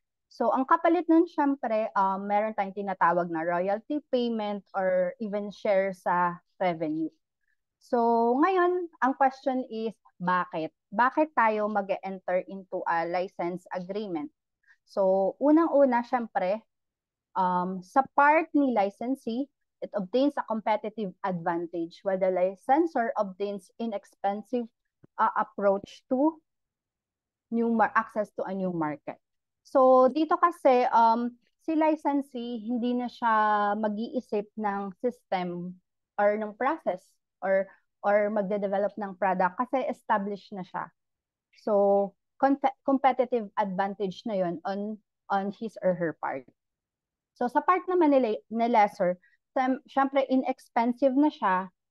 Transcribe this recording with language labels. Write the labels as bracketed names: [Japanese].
[Filipino] So ang kapalit nun syempre, meron tayong tinatawag na [English] royalty payment or even share [Filipino] sa revenue. So ngayon, ang question is, bakit? Bakit tayo mag-enter into a license agreement? So unang-una syempre, sa part ni licensee, [English] it obtains a competitive advantage while the licensor obtains inexpensive approach to access to a new market. [Filipino] So dito kasi si licensee hindi na siya mag-iisip ng system or ng process or magde-develop ng product kasi established na siya. So competitive advantage na 'yon on his or her part. So sa part naman ni lessor, syempre inexpensive na siya.